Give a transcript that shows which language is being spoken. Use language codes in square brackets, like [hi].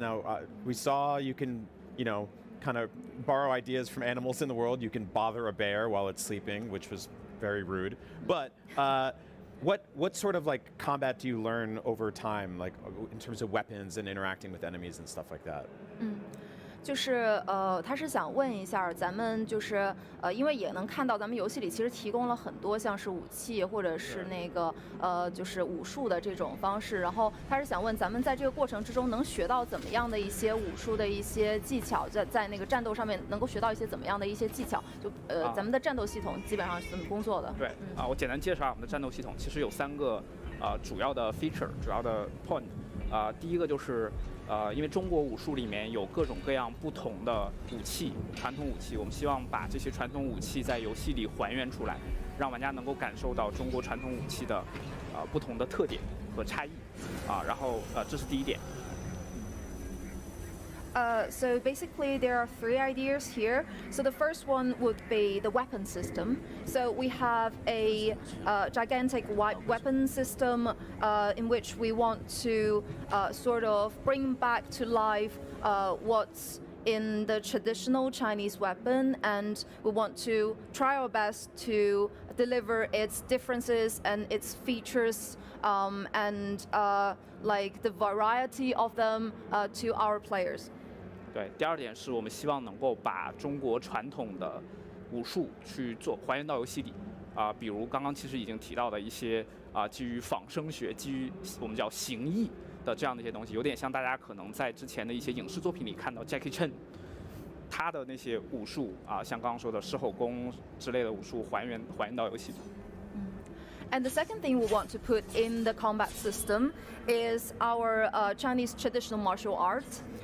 [en] Now, we saw you can, kind of borrow ideas from animals in the world. You can bother a bear while it's sleeping, which was very rude. But what sort of combat do you learn over time, in terms of weapons and interacting with enemies and stuff like that? [zh] 就是他是想问一下咱们，就是因为也能看到咱们游戏里其实提供了很多像是武器或者是那个就是武术的这种方式，然后他是想问咱们在这个过程之中能学到怎么样的一些武术的一些技巧，在那个战斗上面能够学到一些怎么样的一些技巧，就咱们的战斗系统基本上是怎么工作的？对，我简单介绍我们的战斗系统，其实有3个主要的 feature， 主要的 point。第一个就是因为中国武术里面有各种各样不同的武器，传统武器，我们希望把这些传统武器在游戏里还原出来，让玩家能够感受到中国传统武器的不同的特点和差异。然后这是第一点。 [en] So basically, there are 3 ideas here. So the first one would be the weapon system. So we have a gigantic weapon system in which we want to sort of bring back to life what's in the traditional Chinese weapon, and we want to try our best to deliver its differences and its features and like the variety of them to our players. [zh] 对，第二点是我们希望能够把中国传统的武术去还原到游戏里，比如刚刚其实已经提到的一些基于仿生学、基于我们叫形意的这样的一些东西，有点像大家可能在之前的一些影视作品里看到 Jackie Chan 他的那些武术像刚刚说的狮吼功之类的武术还原到游戏里。 [en] And the second thing we want to put in the combat system is our Chinese traditional martial arts.